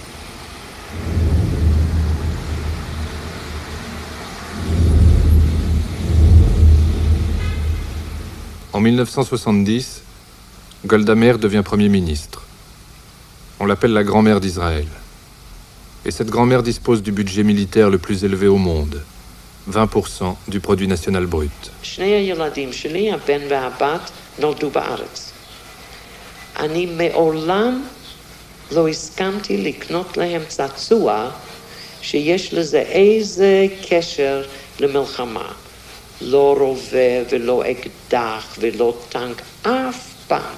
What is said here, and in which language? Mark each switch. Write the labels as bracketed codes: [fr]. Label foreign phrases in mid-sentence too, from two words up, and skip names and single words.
[fr] En 1970, Golda Meir devient Premier ministre. On l'appelle la grand-mère d'Israël. Et cette grand-mère dispose du budget militaire le plus élevé au monde, 20% du produit national brut. [he] אני מעולם לא הסכמתי לקנות להם צעצוע שיש לזה איזה קשר למלחמה. לא רובה ולא אקדח ולא טנק, אף פעם.